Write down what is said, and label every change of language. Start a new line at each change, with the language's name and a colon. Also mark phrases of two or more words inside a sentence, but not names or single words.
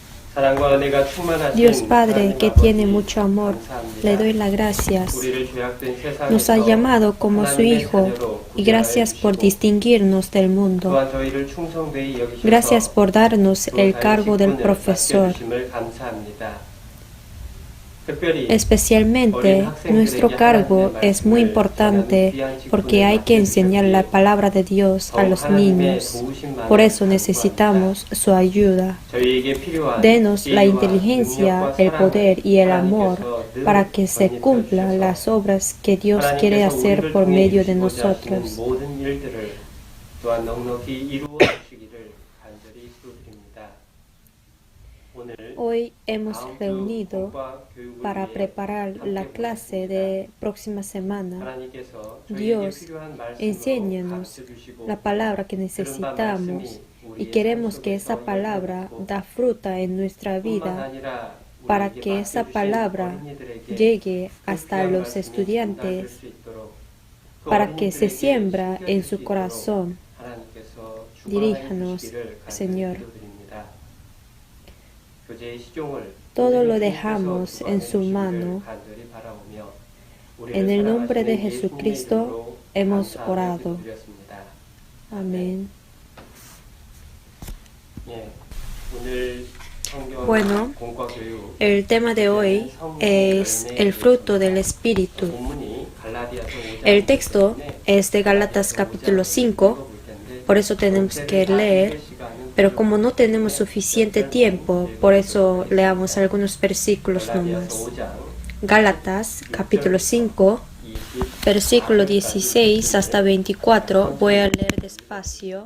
Korean: 사랑과 은혜가 충만하신
Spanish: Dios Padre,
Korean: 하나님
Spanish: que
Korean: 아버지,
Spanish: tiene mucho amor,
Korean: 감사합니다.
Spanish: le doy las gracias.
Korean: 우리를 죄악된
Spanish: Nos ha
Korean: 세상에서
Spanish: llamado como su
Korean: 하나님의
Spanish: Hijo
Korean: 자녀로
Spanish: y gracias por
Korean: 구별하여 주시고
Spanish: distinguirnos del mundo.
Korean: 또한 저희를 충성되이 여기셔서
Spanish: Gracias por darnos el cargo del
Korean: 직분을
Spanish: profesor.
Korean: 맡겨주심을 감사합니다. 특별히
Spanish: Especialmente, nuestro cargo es muy importante porque hay que enseñar la palabra de Dios a los niños. Por eso necesitamos su ayuda.
Korean: 저희에게 필요한
Spanish: Denos la
Korean: 지혜와
Spanish: inteligencia,
Korean: 능력과
Spanish: el
Korean: 사랑을
Spanish: poder y el amor
Korean: 하나님께서 늘
Spanish: para que se
Korean: 건립해
Spanish: cumplan
Korean: 주셔서
Spanish: las obras que Dios quiere
Korean: 하나님께서
Spanish: hacer
Korean: 우리를
Spanish: por
Korean: 통해
Spanish: medio de
Korean: 이루시고자 하시는
Spanish: nosotros.
Korean: 모든 일들을 또한 넉넉히 이루어 주시기를 간절히 기도드립니다. 오늘
Spanish: Hoy hemos
Korean: 다음 주
Spanish: reunido
Korean: 공과 교육을
Spanish: para
Korean: 위해
Spanish: preparar la
Korean: 함께
Spanish: clase
Korean: 보겠습니다.
Spanish: de próxima semana.
Korean: 하나님께서 저희에게
Spanish: Dios,
Korean: 필요한 말씀으로
Spanish: enséñanos
Korean: 가르쳐 주시고
Spanish: la palabra que
Korean: 들은 바
Spanish: necesitamos
Korean: 말씀이
Spanish: y
Korean: 우리의
Spanish: queremos
Korean: 삶
Spanish: que
Korean: 속에
Spanish: esa
Korean: 영향을
Spanish: palabra
Korean: 미치고
Spanish: da fruta en nuestra
Korean: 뿐만
Spanish: vida
Korean: 아니라
Spanish: para
Korean: 우리에게
Spanish: que esa
Korean: 맡겨주신
Spanish: palabra
Korean: 어린이들에게
Spanish: llegue
Korean: 그
Spanish: hasta
Korean: 귀한
Spanish: los
Korean: 말씀이 전달될
Spanish: estudiantes
Korean: 수 있도록 그
Spanish: para que se
Korean: 어린이들에게
Spanish: siembra en
Korean: 숨겨질 수
Spanish: su
Korean: 있도록
Spanish: corazón.
Korean: 하나님께서 주관하여
Spanish: Diríjanos,
Korean: 주시기를 간절히
Spanish: Señor.
Korean: 기도드립니다. 교제의 시종을
Spanish: Todo lo
Korean: 우리를
Spanish: dejamos
Korean: 주께서
Spanish: en su
Korean: 주관하여
Spanish: mano.
Korean: 주시기를 간절히 바라오며 우리를
Spanish: En el nombre de
Korean: 사랑하시는
Spanish: Jesucristo
Korean: 예수님의 이름으로
Spanish: hemos
Korean: 감사하며
Spanish: orado.
Korean: 기도드렸습니다.
Spanish: Amén.
Korean: 예, 오늘 성경
Spanish: Bueno,
Korean: 공과 교육
Spanish: el tema de hoy es el fruto del Espíritu.
Korean: 본문이 갈라디아서 5장
Spanish: El texto es de Gálatas capítulo 5, por eso tenemos que leer, pero como no tenemos suficiente tiempo, por eso leamos algunos versículos nomás. Gálatas capítulo 5, versículo 16 hasta 24, voy a leer despacio.